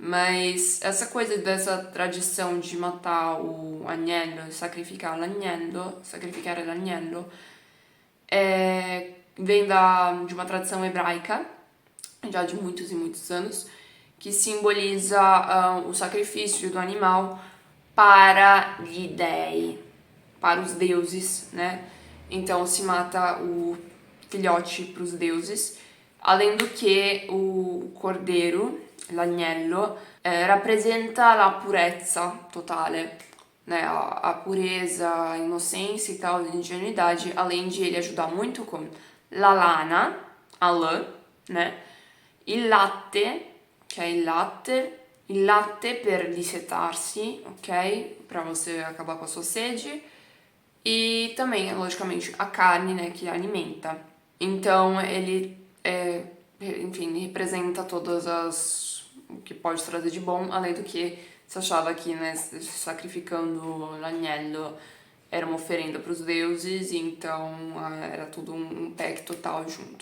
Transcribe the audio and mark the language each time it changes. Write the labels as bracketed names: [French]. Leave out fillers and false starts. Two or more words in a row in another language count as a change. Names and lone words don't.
[Portuguese] Mas essa coisa dessa tradição de matar o agnello, sacrificar l'agnello, vem de uma tradição hebraica, já de muitos e muitos anos, que simboliza o sacrifício do animal para [Italian] gli dei, [Portuguese] para os deuses, né? Então se mata o filhote para os deuses, além do que o cordeiro, [Italian] l'agnello, rappresenta la purezza totale, [Portuguese] né? A pureza, a inocência e tal, a ingenuidade, além de ele ajudar muito com [Italian] la lana, [Portuguese] a lã, né? [Italian] Il latte, che è il latte per dissetarsi, [Portuguese] ok? Para você acabar com a sua sede. E também, logicamente, a carne, né, que alimenta. Então, ele, enfim, representa o que pode trazer de bom, além do que se achava que, né, sacrificando l'agnello era uma oferenda para os deuses, e então era tudo um pack total junto.